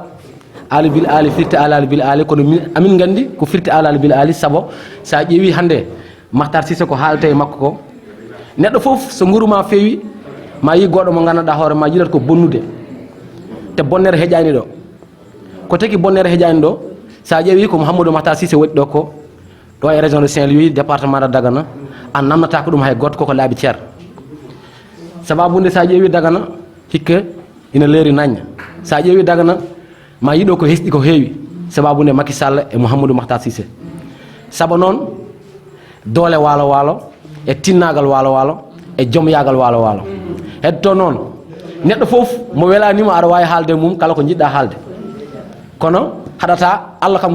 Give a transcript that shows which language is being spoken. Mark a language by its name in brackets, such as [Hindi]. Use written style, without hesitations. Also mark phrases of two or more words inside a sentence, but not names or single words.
[Fula] ali bil ali firti alali bil ali kono amin gandi ko firti alali bil ali saabu sa ƴeewi hande Makhtar Cissé ko haalate e makko ko neɗɗo foof so nguru ma feewi ma yi goɗɗo mo ganduɗa hoore ma yiɗata ko bonnude te bonnere heƴani ɗo ko tagi bonnere heƴani ɗo sa ƴeewi ko Mouhamadou Makhtar Cissé waɗi ɗo ko ɗo e [French] région de Saint-Louis département de Dagana [Fula] an namnata ko ɗum hay goto koko laaɓi ceer sababunde sa ƴeewi Dagana hikka ina leeri nañña sa ƴeewi Dagana ma yiɗo ko hesɗi ko heewi sababunde Macky Sall e Mouhamadou Makhtar Cissé saabu noon doole waalo waalo e tinnagal waalo waalo e joom yaagal waalo waalo heddo noon neɗɗo fof mo welanima aɗa wawi haalde mum kala ko jiɗɗa haalde kono haɗata Allah kam